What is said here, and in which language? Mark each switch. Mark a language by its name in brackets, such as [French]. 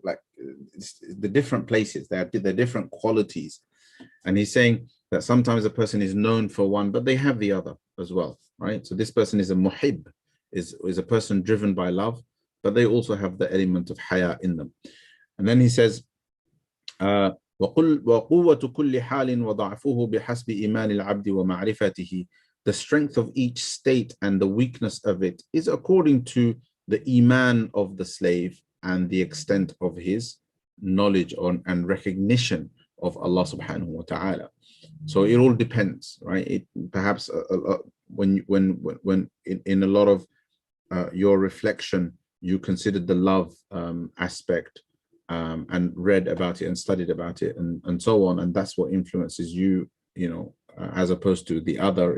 [English] Like, the different places, they're different qualities. And he's saying that sometimes a person is known for one, but they have the other as well, right? So this person is a muhib, is a person driven by love, but they also have the element of haya in them. And then he says, [Arabic] وَقُوَّةُ كُلِّ حَالٍ وَضَعْفُهُ بِحَسْبِ إِيمَانِ الْعَبْدِ وَمَعْرِفَتِهِ. [English] The strength of each state and the weakness of it is according to the iman of the slave and the extent of his knowledge and recognition of Allah subhanahu wa ta'ala. So it all depends, right? It perhaps when in a lot of your reflection, you considered the love aspect and read about it and studied about it and so on, and that's what influences you, as opposed to the other.